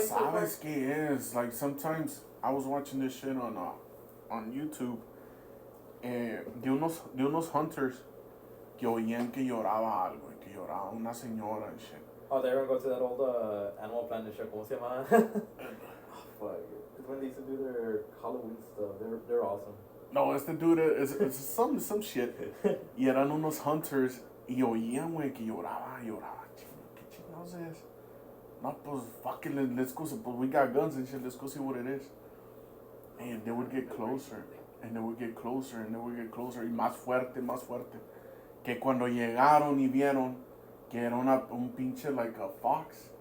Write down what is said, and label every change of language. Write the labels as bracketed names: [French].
[Spanish] sabes qué es. [English] Like sometimes I was watching this shit on YouTube, [Spanish] de unos hunters que oían que lloraba algo, que lloraba una señora [English] and shit. Oh, they're gonna go to that old Animal Planet show. [Spanish] ¿Cómo se llama? [English] Oh, fuck. It's when they used to do their Halloween stuff. They're awesome. No, este dude it's some shit. [Spanish] Y eran unos hunters y oían, güey, que lloraba. ¿Qué chingados es? No, pues [English] fucking let's go. Pues we got guns and shit. Let's go see what it is. And they would get closer. And they would get closer. And they would get closer. [Spanish] Y más fuerte. Que cuando llegaron y vieron que era un pinche [English] like a fox.